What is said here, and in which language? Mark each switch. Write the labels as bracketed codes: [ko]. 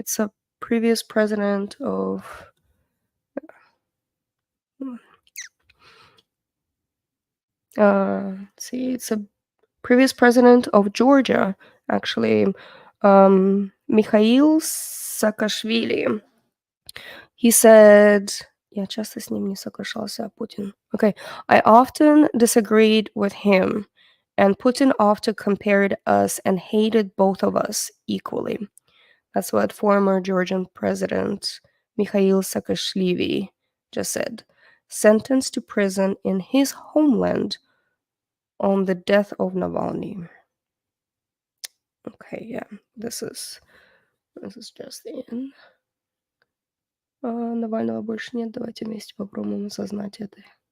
[en] It's a previous president of. Let's see. It's a previous president of Georgia, actually, Mikhail Saakashvili. He said, [ru] "Я часто с ним не соглашался, Putin." [en] Okay, I often disagreed with him, and Putin often compared us and hated both of us equally. That's what former Georgian President Mikhail Saakashvili just said, sentenced to prison in his homeland on the death of Navalny. Okay, yeah, this is just in. [ru] Навального больше нет, давайте вместе попробуем осознать это.